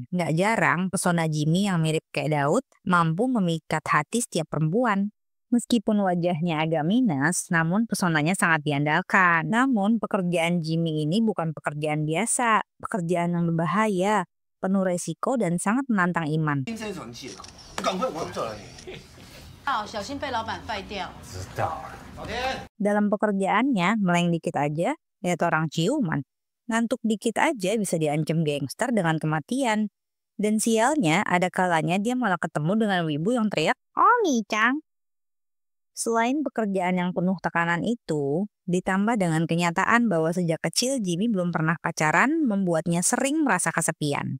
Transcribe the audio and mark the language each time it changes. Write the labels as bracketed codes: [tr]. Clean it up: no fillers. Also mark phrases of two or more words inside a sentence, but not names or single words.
[id] Nggak jarang pesona Jimmy yang mirip kayak Daud mampu memikat hati setiap perempuan. Meskipun wajahnya agak minus, namun pesonanya sangat diandalkan. Namun pekerjaan Jimmy ini bukan pekerjaan biasa, pekerjaan yang berbahaya, penuh resiko dan sangat menantang iman. [zh] 小心被老板废掉。知道了。老天。 [id] Dalam pekerjaannya, meleng dikit aja, lihat orang ciuman. Ngantuk dikit aja bisa diancam gangster dengan kematian. Dan sialnya, ada kalanya dia malah ketemu dengan wibu yang teriak, "Oh, Nicang." Selain pekerjaan yang penuh tekanan itu, ditambah dengan kenyataan bahwa sejak kecil Jimmy belum pernah pacaran, membuatnya sering merasa kesepian.